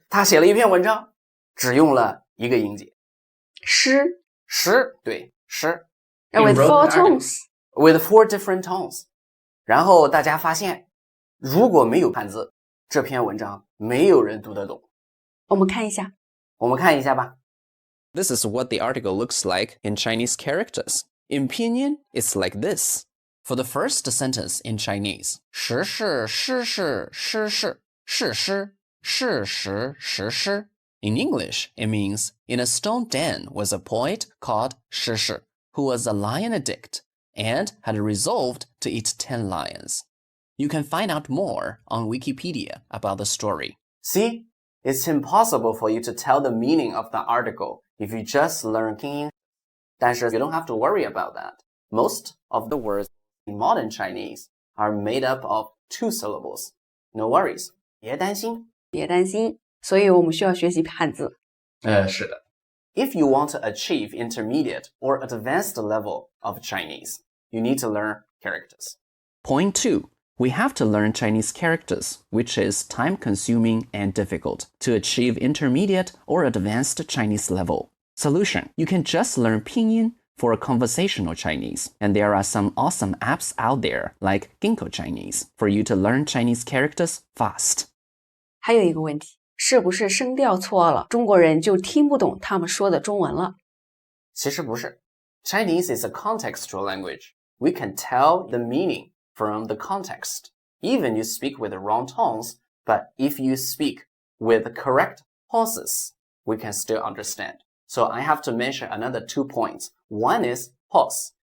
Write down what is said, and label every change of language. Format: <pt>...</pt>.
<zh>他写了一篇文章，只用了一个音节，诗，对，诗。</zh> <en>With 4 tones. With 4 different tones.</en> <zh>然后大家发现，如果没有汉字，这篇文章没有人读得懂。我们看一下吧。</zh> <en>This is what the article looks like in Chinese characters. In pinyin, it's like this. For the first sentence in Chinese,</en> <zh>时事诗事诗事是诗是时时诗.</zh> <en>In English, it means, in a stone den was a poet called 诗事, who was a lion addict and had resolved to eat 10 lions. You can find out more on Wikipedia about the story. See, it's impossible for you to tell the meaning of the article if you just learn pinyin.</en> <zh>但是</zh> <en>you don't have to worry about that. Most of the words in modern Chinese are made up of 2 syllables. No worries.</en> <zh>别担心。所以我们需要学习汉字。是的。</zh> <en>If you want to achieve intermediate or advanced level of Chinese, you need to learn characters. Point 2. We have to learn Chinese characters, which is time-consuming and difficult, to achieve intermediate or advanced Chinese level. Solution. You can just learn pinyin for conversational Chinese, and there are some awesome apps out there, like Ginkgo Chinese, for you to learn Chinese characters fast.</en> <zh>还有一个问题，是不是声调错了，中国人就听不懂他们说的中文了？其实不是。</zh> <en>Chinese is a contextual language. We can tell the meaning from the context. Even you speak with the wrong tones, but if you speak with the correct pauses, we can still understand. So I have to mention another 2 points. One is pause.</en>